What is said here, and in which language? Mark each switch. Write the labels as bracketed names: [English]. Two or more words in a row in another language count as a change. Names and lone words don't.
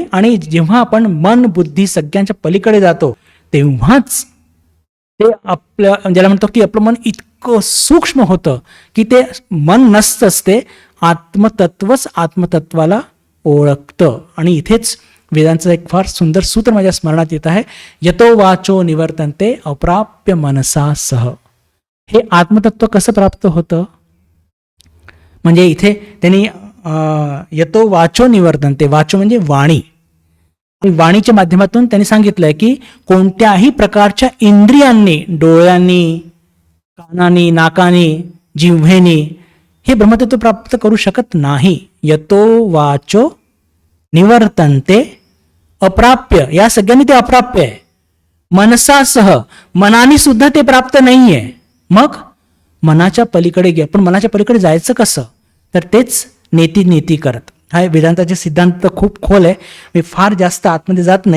[Marathi] आणि जेव्हा आपण मन, बुद्धी सगळ्यांच्या पलीकडे जातो तेव्हाच ते आपल्या, ज्याला म्हणतो की आपलं मन इतकं सूक्ष्म होतं की ते मन नसतंच, ते आत्मतत्वच आत्मतत्वाला ओळखतं. आणि इथेच वेदांचं एक फार सुंदर सूत्र माझ्या स्मरणात येत आहे, [Sanskrit] यतो वाचो निवर्तन्ते अप्राप्य मनसा सह. [Marathi] हे आत्मतत्व कसं प्राप्त होतं, म्हणजे इथे त्यांनी [Sanskrit] यतो वाचो निवर्तन्ते, [Marathi] वाचो म्हणजे वाणी, आणि वाणीच्या माध्यमातून त्यांनी सांगितलंय की कोणत्याही प्रकारच्या इंद्रियांनी, डोळ्यांनी, कानानी, नाकानी, जिव्हेनी हे ब्रह्मतत्व प्राप्त करू शकत नाही. [Sanskrit] यतो वाचो निवर्तन्ते अप्राप्य, [Marathi] या सगळ्यांनी ते अप्राप्य आहे. मनसासह, मनाने सुद्धा ते प्राप्त नाहीये. मग मनाच्या पलीकडे घ्या. पण मनाच्या पलीकडे जायचं कसं, तर तेच नेती करत. हा वेदांताचे सिद्धांत खूप खोल आहे, मी फार जास्त आतमध्ये जात नाही.